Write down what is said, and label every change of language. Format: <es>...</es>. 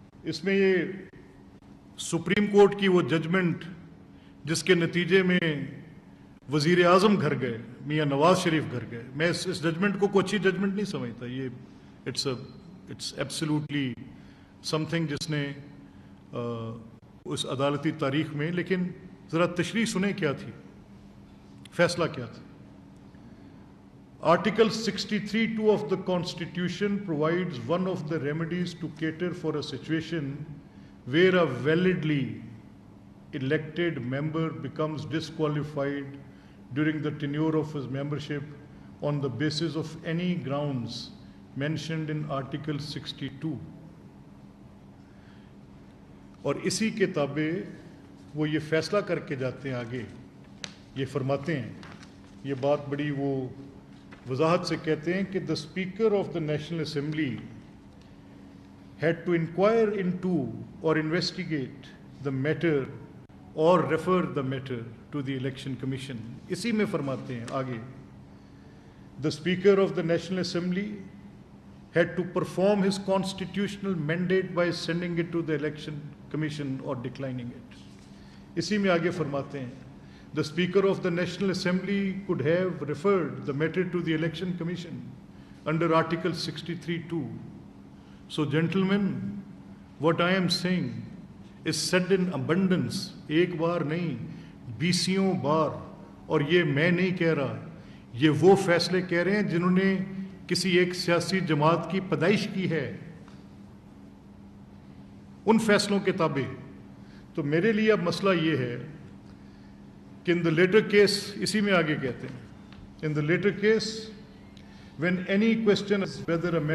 <ur>اس میں یہ supreme court کی وہ ججمنٹ جس کے نتیجے میں وزیر اعظم گھر گئے, میاں نواز شریف گھر گئے, میں اس ججمنٹ کو کوئی اچھی ججمنٹ نہیں سمجھتا. یہ</ur> <en>it's absolutely something</en> <ur>جس نے اس عدالتی تاریخ میں, لیکن ذرا تشریح سنیں کیا تھی, فیصلہ کیا تھا.</ur> <en>Article 63(2) of the Constitution provides one of the remedies to cater for a situation where a validly elected member becomes disqualified during the tenure of his membership on the basis of any grounds mentioned in Article 62.</en> <ur>اور اسی کے تابع وہ یہ فیصلہ کر کے جاتے ہیں آگے, یہ فرماتے ہیں, یہ بات بڑی وہ وضاحت سے کہتے ہیں کہ</ur> <en>the Speaker of the National Assembly had to inquire into or investigate the matter or refer the matter to the Election Commission.</en> <ur>اسی میں فرماتے ہیں آگے,</ur> <en>the Speaker of the National Assembly had to perform his constitutional mandate by sending it to the Election Commission or declining it.</en> <ur>اسی میں آگے فرماتے ہیں,</ur> <en>the Speaker of the National Assembly could have referred the matter to the Election Commission under Article 63(2). So gentlemen, what I am saying is said in abundance,</en> <ur>ایک بار نہیں, بیسیوں بار. اور یہ میں نہیں کہہ رہا, یہ وہ فیصلے کہہ رہے ہیں جنہوں نے کسی ایک سیاسی جماعت کی پیدائش کی ہے, ان فیصلوں کے تابع. تو میرے لیے اب مسئلہ یہ ہے کہ</ur> <en>in the later case,</en> <ur>اسی میں آگے کہتے ہیں,</ur> <en>in the later case when any question is whether a member</en>